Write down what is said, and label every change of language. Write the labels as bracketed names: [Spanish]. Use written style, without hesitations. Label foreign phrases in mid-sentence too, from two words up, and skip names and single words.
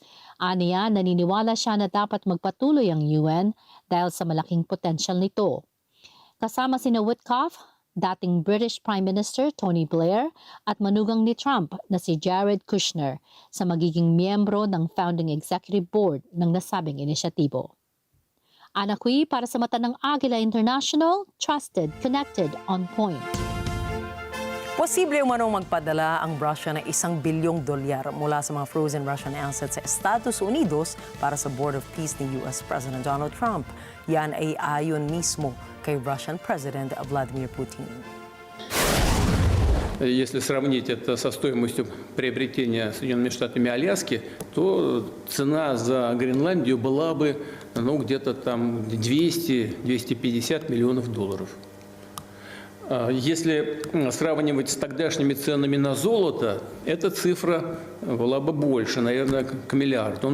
[Filipino] Aniya, naniniwala siya na dapat magpatuloy ang UN dahil sa malaking potensyal nito. Kasama sina Witkoff, dating [English] British Prime Minister [Filipino] Tony Blair at manugang ni Trump na si Jared Kushner sa magiging miyembro ng Founding Executive Board ng nasabing inisyatibo. Ana Cui para sa mata ng Agila International, [English] trusted, connected, on point. [Filipino] Posible umanong magpadala ang Russia ng $1 bilyong mula sa mga [English] frozen Russian assets [Filipino] sa Estados Unidos para sa Board of Peace ni [English] US President [Filipino] Donald Trump. Yan ay ayon mismo kay [English] Russian President [Filipino] Vladimir Putin. [Russian] Если сравнить это со стоимостью приобретения Соединенными Штатами Аляски, то цена за Гренландию была бы где-то там 200-250 миллионов долларов. Если сравнивать с тогдашними ценами на золото, эта цифра была бы больше, наверное, к миллиарду.